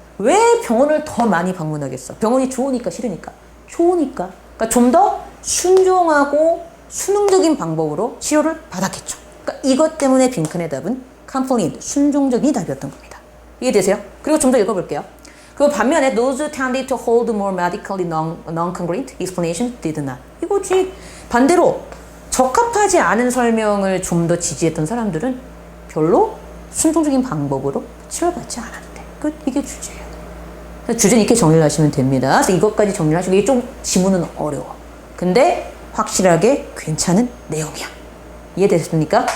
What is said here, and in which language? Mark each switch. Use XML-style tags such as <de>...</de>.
<ko>왜 병원을 더 많이 방문하겠어? 병원이 좋으니까 싫으니까? 좋으니까. 그러니까 좀 더 순종하고 수능적인 방법으로 치료를 받았겠죠. 그러니까 이것 때문에 빈칸의 답은 compliant, 순종적인 답이었던 겁니다. 이해되세요? 그리고 좀 더 읽어볼게요. 그 반면에</ko> <en>those who tended to hold more medically non-congruent explanation did not.</en> <ko>이거지. 반대로 적합하지 않은 설명을 좀 더 지지했던 사람들은 별로 순종적인 방법으로 치료받지 않았대. 이게 주제예요. 주제는 이렇게 정리를 하시면 됩니다. 그래서 이것까지 정리를 하시고 이게 좀 지문은 어려워. 근데 확실하게 괜찮은 내용이야. 이해되셨습니까?</ko>